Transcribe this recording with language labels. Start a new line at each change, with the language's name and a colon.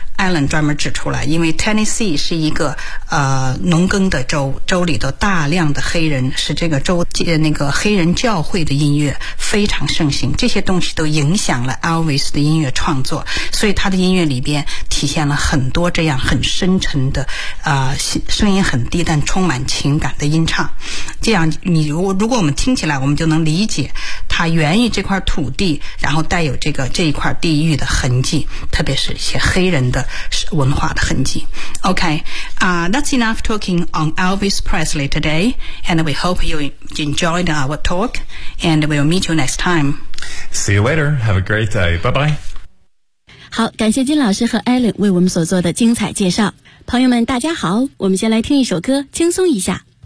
Chinese: Alan 专门指出来，因为 Tennessee 是一个农耕的州，州里头大量的黑人，使这个州那个黑人教会的音乐非常盛行，这些东西都影响了 Elvis 的音乐创作，所以他的音乐里边体现了很多这样很深沉的声音很低但充满情感的音唱。这样你如果我们听起来，我们就能理解它源于这块土地，然后带有这一块地域的痕迹，特别是一些黑人的文化的痕迹。
English: OK, that's enough talking on Elvis Presley today, and we hope you enjoyed our talk, and we'll meet you next time. See you later, have a great day, bye bye.
Chinese: 好，感谢金老师和 Alan 为我们所做的精彩介绍。朋友们大家好，我们先来听一首歌轻松一下。